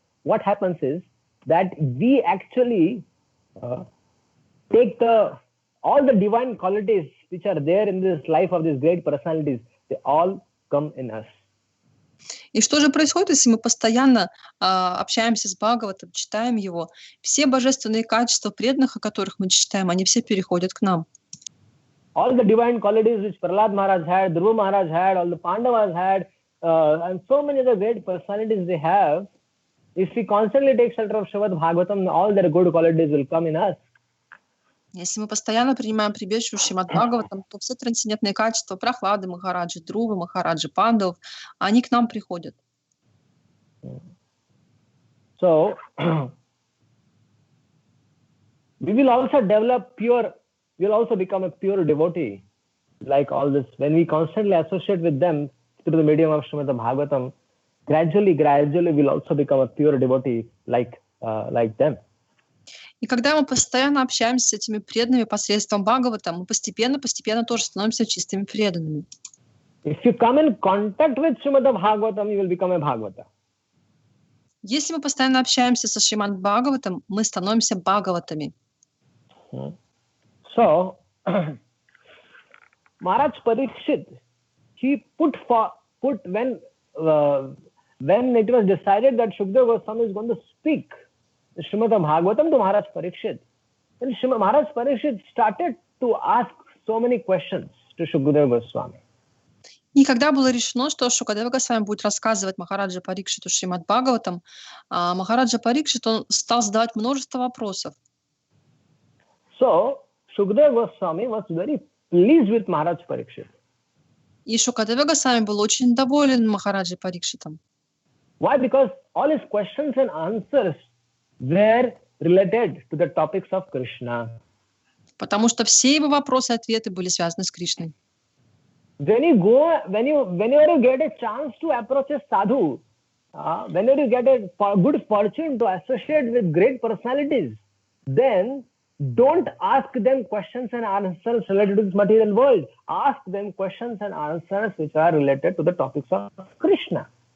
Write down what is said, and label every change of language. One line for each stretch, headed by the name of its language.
English: What happens is that we actually take all the divine qualities which are there in this life of these great personalities, they all come in us.
Russian: И что же происходит, если мы постоянно общаемся с Бхагаватом, читаем его? Все божественные качества преданных, о которых мы читаем, они все переходят к нам.
English: All the divine qualities which Prahlad Maharaj had, Dhruva Maharaj had, all the Pandavas had, and so many other great personalities they have, if we constantly take shelter of Shrimad-Bhagavatam, all their good qualities will come in us.
Russian: Если мы постоянно принимаем прибежище Шримад-Бхагаватам, то все трансцендентные качества Прахлады Махараджи, Друвы Махараджи, Пандавов, они к нам приходят.
English: So, we will also develop pure, we will also become a pure devotee. Like all this, when we constantly associate with them through the medium of Shrimad-Bhagavatam, gradually we'll also become a pure devotee like them.
Russian: И когда мы постоянно общаемся с этими преданными посредством Бхагавата, мы постепенно тоже становимся чистыми преданными.
English: If you come in contact with Shrimad-Bhagavatam, you will become a Bhagavata.
Russian: Если мы постоянно общаемся со Шримад-Бхагаватом, мы становимся Бхагаватами.
English: So, Maharaj Parikshit, he put when it was decided that Shukadeva Goswami is going to speak the Shrimad-Bhagavatam to Maharaj Parikshit, then Maharaj Parikshit started to ask so many questions to Shukadeva Goswami.
Russian: И когда было решено, что Шукадева Госвами будет рассказывать Махараджа Парикшиту Шримад-Бхагаватам, Махараджа Парикшит, он стал задавать множество вопросов.
English: So, Shukadeva Goswami was very pleased with Maharaj Parikshit.
Russian: И Шукадева Госвами был очень доволен Махараджей Парикшитом.
English: Why? Because all his questions and answers were related to the topics of Krishna.
Russian: Потому что все его вопросы и ответы были связаны с Кришной.
English: Whenever you get a chance to approach a sadhu, whenever you get a good fortune to associate with great personalities, then don't ask them questions and answers related to this material world. Ask them questions and answers which are related to the topics of Krishna.